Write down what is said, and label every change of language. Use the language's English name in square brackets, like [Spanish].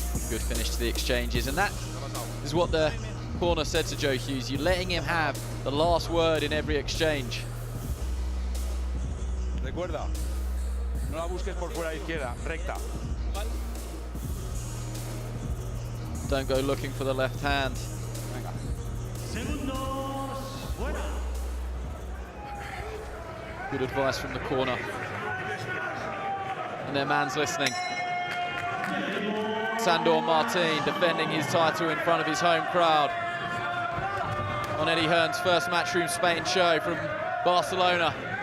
[English] Good finish to the exchanges, and that is what the corner said to Joe Hughes. You're letting him have the last word in every exchange. [Spanish] Recuerda, No la busques por fuera izquierda, recta. [English] Don't go looking for the left hand. [Spanish] Venga. [English] Good advice from the corner. And their man's listening. Sandor Martin defending his title in front of his home crowd on Eddie Hearn's first Matchroom Spain show from Barcelona.